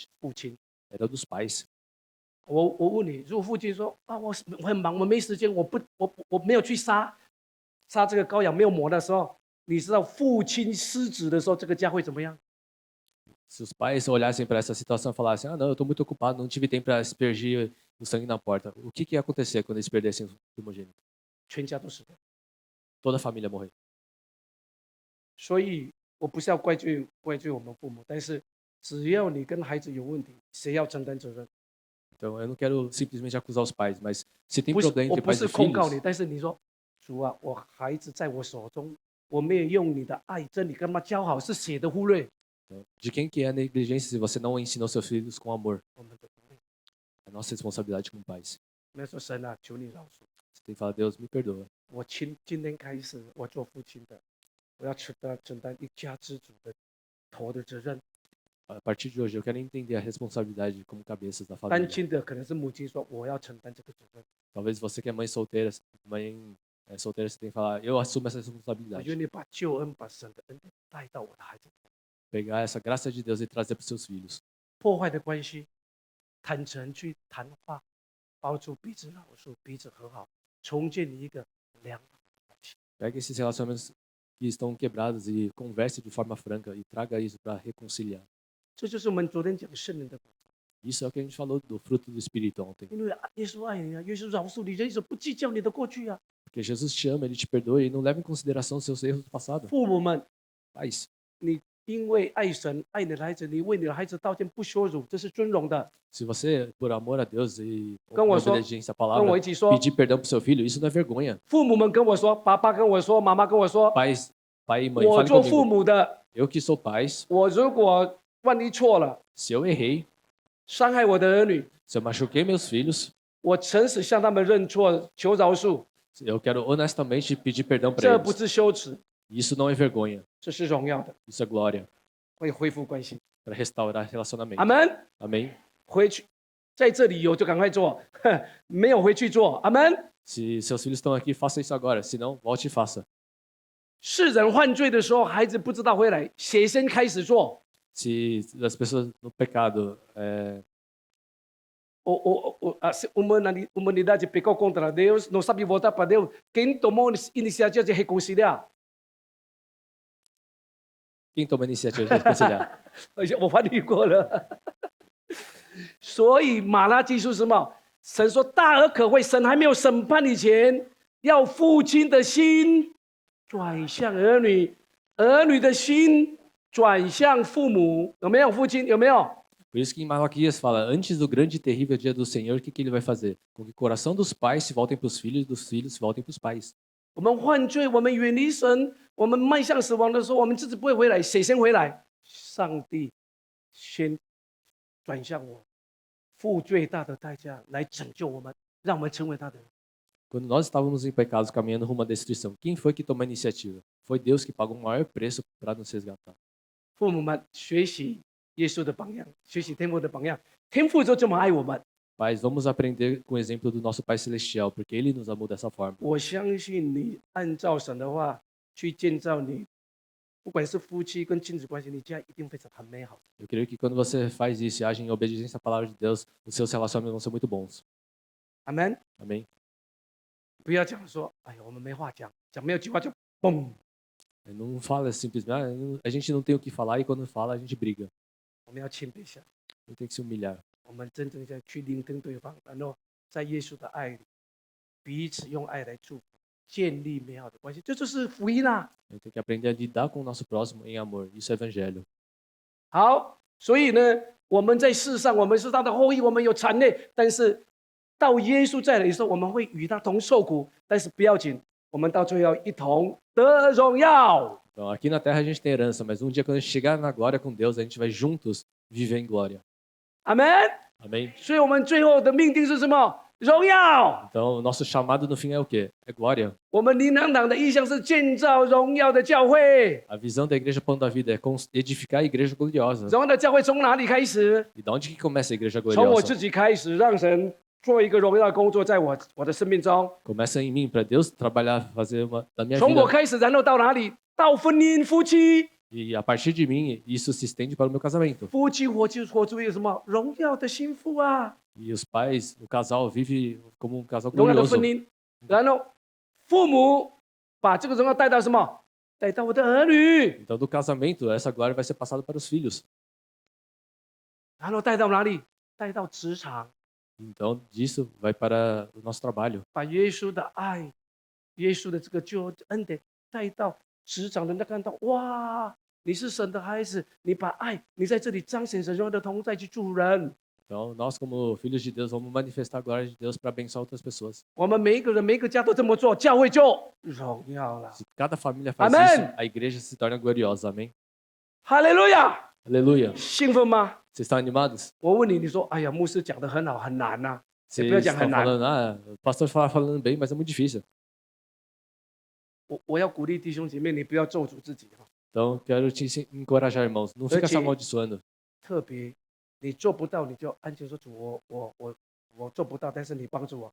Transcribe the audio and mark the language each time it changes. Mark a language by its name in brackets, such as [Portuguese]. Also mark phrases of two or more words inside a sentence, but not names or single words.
[Chinese] 父亲。 [Portuguese] Era dos pais. [Chinese] 我问你，如果父亲说啊，我很忙，我没时间，我没有去杀这个羔羊，没有抹的时候，你知道父亲失职的时候，这个家会怎么样？ [Portuguese] Se os pais olhassem para essa situação e falassem, ah, não, eu estou muito ocupado, não tive tempo para aspergir o sangue na porta, o que ia acontecer quando eles perdessem o primogênito? [Chinese] 全家都死掉。 [Portuguese] Toda a família ia morrer. [Chinese] 所以我不是要怪罪我们父母，但是只要你跟孩子有问题，谁要承担责任？ [Portuguese] Então, eu não quero simplesmente acusar os pais, mas se tem [Chinese] 不是， [Portuguese] problema [Chinese] 我 [Portuguese] entre [Chinese] 不 [Portuguese] pais [Chinese] 是 [Portuguese] e [Chinese] 控告你， [Portuguese] filhos, [Chinese] 但是你说主啊，我孩子在我手中，我没有用你的爱真理跟他们教好，是谁的忽略？ [Portuguese] de quem que é a negligência se você não ensinou seus filhos com amor? [Chinese] 我们的不会。 [Portuguese] É nossa responsabilidade como pais. [Chinese] 那说神啊，求你饶恕。 [Portuguese] Você tem que falar, Deus, me perdoa. [Chinese] 我今天开始，我做父亲的，我要承担一家之主的头的责任。 [Portuguese] A partir de hoje, eu quero entender a responsabilidade como cabeças da [Chinese] 单 [Portuguese] família. [Chinese] 亲的可能是母亲说，我要承担这个责任。 [Portuguese] Talvez você que é mãe solteira, solteira, você tem que falar, eu assumo essa [Chinese] 我 [Portuguese] responsabilidade. [Chinese] 愿意把救恩、把神的恩典带到我的孩子。 [Portuguese] Pegar essa graça de Deus e trazer para os seus filhos. [Chinese] 破坏的关系，坦诚去谈话，帮助彼此饶恕、彼此和好，重建一个良好的关系。 [Portuguese] Pegue esses relacionamentos que estão quebrados e converse de forma franca e traga isso para reconciliar. [Chinese] 这就是我们昨天讲圣灵的果子。 [Portuguese] Isso é o que a gente falou do fruto do Espírito ontem. [Chinese] 因为耶稣爱你啊，耶稣饶恕你，耶稣不计较你的过去啊。 [Portuguese] Porque Jesus te ama, Ele te perdoa e não leva em consideração os seus erros do passado. [Chinese] 父母们， [Portuguese] Pais, [Chinese] 你因为爱神、爱你的孩子，你为你的孩子道歉不羞辱，这是尊荣的。 [Portuguese] se você, por amor a Deus e [Chinese] 跟我说， [Portuguese] obediência à [Chinese] 跟我 [Portuguese] palavra, [Chinese] 一起说， [Portuguese] pedir perdão para o seu filho, isso não é vergonha. [Chinese] 父母们跟我说，爸爸跟我说，妈妈跟我说， [Portuguese] Pais, pai e mãe, [Chinese] 我 [Portuguese] fale [Chinese] 做父 [Portuguese] comigo. [Chinese] 母的， [Portuguese] Eu que sou pais, [Chinese] 我如果万一错了， [Portuguese] se eu errei, [Chinese] 伤害我的儿女， [Portuguese] Se eu machuquei meus filhos, [Chinese] 我诚实向他们认错，求饶恕， [Portuguese] eu quero honestamente pedir perdão para [Chinese] 这不 [Portuguese] eles. [Chinese] 是羞耻， [Portuguese] Isso não é vergonha, [Chinese] 这是荣耀的， [Portuguese] isso é glória [Chinese] 会恢复关系。 [Portuguese] para restaurar relacionamento. [Chinese] 阿门。 [Portuguese] Amém? [Chinese] 回去，在这里有就赶快做，没有回去做。阿门。 [Portuguese] Se seus filhos estão aqui, faça isso agora. Se não, volte e faça. [Chinese] 世人犯罪的时候，孩子不知道回来，谁先开始做？ [Portuguese] Se as pessoas no pecado, se uma humanidade pecou contra Deus, não sabe voltar para Deus, quem tomou iniciativa de reconciliar? quem toma a iniciativa de reconciliar? [Chinese] 我翻译过了。所以马拉基书是什么？神说大而可畏，神还没有审判以前，要父亲的心转向儿女，儿女的心转向父母。有没有父亲？有没有？ [Portuguese] Por isso que em Malaquias fala, antes do grande e terrível dia do Senhor, o que ele vai fazer? Com que o coração dos pais se voltem para os filhos, dos filhos se voltem para os pais. [Chinese] 我们犯罪，我们远离神，我们迈向死亡的时候，我们自己不会回来，谁先回来？上帝先转向我，付最大的代价来拯救我们，让我们成为他的人。 [Portuguese] Quando nós estávamos em pecados caminhando rumo à destruição, quem foi que tomou a iniciativa? Foi Deus que pagou o maior preço para nos resgatar. [Chinese] 父母们学习耶稣的榜样，学习天父的榜样，天父就这么爱我们。 [Portuguese] Pais, vamos aprender com o exemplo do nosso Pai Celestial, porque Ele nos amou dessa forma. [Chinese] 我相信你按照神的话去建造你，不管是夫妻跟亲子关系，你家一定非常很美好。 [Portuguese] Eu creio que quando você faz isso e age em obediência à palavra de Deus, os seus relacionamentos vão ser muito bons. [Chinese] 阿门。 [Portuguese] Amém? [Chinese] 不要讲说，哎呀，我们没话讲，讲没有句话就嘣。 [Portuguese] Não fala simplesmente, a gente não tem o que falar e quando fala a gente briga. [Chinese] 我们要谦卑下， [Portuguese] A gente tem que se humilhar. 我们真正的去聆听对方，然后在耶稣的爱里，彼此用爱来祝福，建立美好的关系，这就是福音啊。 A gente tem que aprender a lidar com o nosso próximo em amor. Isso é evangelho. [Chinese] 好，所以呢，我们在世上，我们是他的后裔，我们有产业，但是到耶稣再来的时候，我们会与他同受苦，但是不要紧，我们到最后一同得荣耀。 [Portuguese] Então, aqui na terra a gente tem herança, mas um dia quando a gente chegar na glória com Deus, a gente vai juntos viver em glória. [Chinese] 阿门。 [Portuguese] Amém? [Chinese] 所以我们最后的命定是什么？荣耀。 [Portuguese] Então, o nosso chamado no fim é o quê? É glória. [Chinese] 我们灵粮堂的意向是建造荣耀的教会。 [Portuguese] A visão da igreja Pão da Vida é edificar a igreja gloriosa. [Chinese] 荣耀的教会从哪里开始？ [Portuguese] E de onde que começa a igreja [Chinese] 从我自 [Portuguese] gloriosa? [Chinese] 己开始，让神做一个荣耀的工作在我的生命中。 [Portuguese] Começa em mim, para Deus trabalhar, fazer da minha [Chinese] 从我 [Portuguese] vida. [Chinese] 开始，然后到哪里？到婚姻、夫妻。 [Portuguese] E a partir de mim, isso se estende para o meu casamento. [Chinese] 夫妻活出一个什么荣耀的幸福啊？ [Portuguese] E os pais, o casal vive como um casal [Chinese] 荣耀的 [Portuguese] glorioso. [Chinese] 婚姻，然后父母把这个荣耀带到什么？带到我的儿女， [Portuguese] Então, do casamento, essa glória vai ser passada para os filhos. [Chinese] 然后带到哪里？带到职场， [Portuguese] Então, disso vai para o nosso trabalho. [Chinese] 把耶稣的爱、耶稣的这个救恩典带到职场，人家看到哇，你是神的孩子，你把爱，你在这里彰显神荣耀的同在去助人。 [Portuguese] Então, nós como filhos de Deus, vamos manifestar a glória de Deus para abençoar outras pessoas. [Chinese] 我们每一个人、每一个家都这么做，教会就荣耀了。 [Portuguese] Se cada família faz Amém. isso, a igreja se torna gloriosa. Amém? [Chinese] 哈利路亚！ [Portuguese] Aleluia. [Chinese] 兴奋吗？ [Portuguese] Vocês estão animados? [Chinese] 我问你，你说，哎呀，牧师讲的很好，很难呐、 [Portuguese] Vocês [Chinese] 不要讲 [Portuguese] estão [Chinese] 很难。 [Portuguese] falando, o pastor fala falando bem, mas é muito difícil. 我要鼓励弟兄姐妹，你不要咒诅自己哈。 Então, quero te encorajar, irmãos. Não fica se Ok. amaldiçoando. [Chinese] 特别你做不到，你就安静说主，我做不到，但是你帮助我。